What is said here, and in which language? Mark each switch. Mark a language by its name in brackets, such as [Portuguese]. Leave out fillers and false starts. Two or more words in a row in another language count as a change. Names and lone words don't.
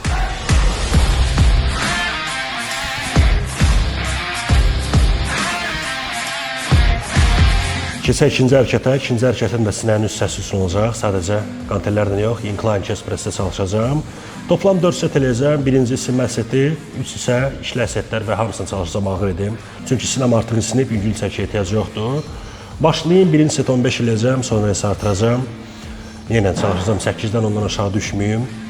[Azerbaijani] Keçək ikinci hərəkətə. İkinci hərəkətin də sinənin üst hissəsi üçün olacaq. Sadəcə qantellərdən yox, [English] incline chest press-də çalışacağım. [Azerbaijani] Toplam 4 set eləyəcəm. Birinci sinmə seti, 3 isə işlə setlər və hamısını çalışacağım ağır edim. Çünki sinəm artıq sinib, yüngül çəkiyə ehtiyac yoxdur. Başlayayım, birinci set 15 eləyəcəm, sonra isə artıracağım. Yenə çalışacağım 8-dən ondan aşağı düşməyim.